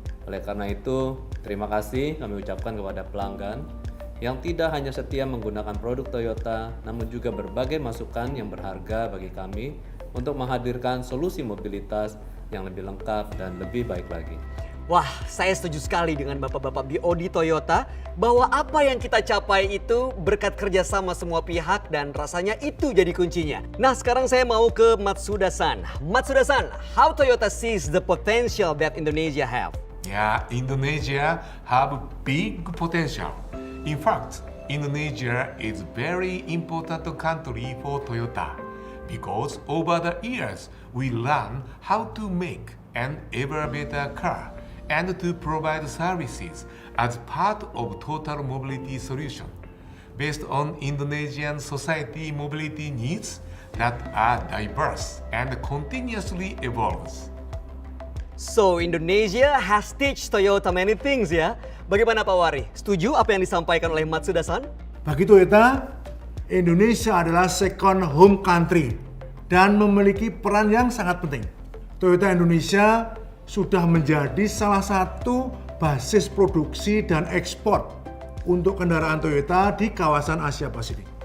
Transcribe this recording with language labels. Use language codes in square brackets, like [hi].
[id] Oleh karena itu, terima kasih kami ucapkan kepada pelanggan yang tidak hanya setia menggunakan produk Toyota, namun juga berbagai masukan yang berharga bagi kami untuk menghadirkan solusi mobilitas yang lebih lengkap dan lebih baik lagi. Wah, saya setuju sekali dengan bapak-bapak BOD Toyota bahwa apa yang kita capai itu berkat kerjasama semua pihak dan rasanya itu jadi kuncinya. Nah, sekarang saya mau ke Matsuda-san. [en] Matsuda-san, how Toyota sees the potential that Indonesia have? Yeah, Indonesia have big potential. In fact, Indonesia is very important country for Toyota because over the years we learn how to make an ever better car and to provide services as part of total mobility solution based on Indonesian society mobility needs that are diverse and continuously evolves. So, Indonesia has teach Toyota many things ya. [id] Bagaimana Pak Wari? Setuju apa yang disampaikan oleh Matsuda-san? Bagi Toyota, Indonesia adalah [en] second home country [id] dan memiliki peran yang sangat penting. Toyota Indonesia sudah menjadi salah satu basis produksi dan ekspor untuk kendaraan Toyota di kawasan Asia Pasifik.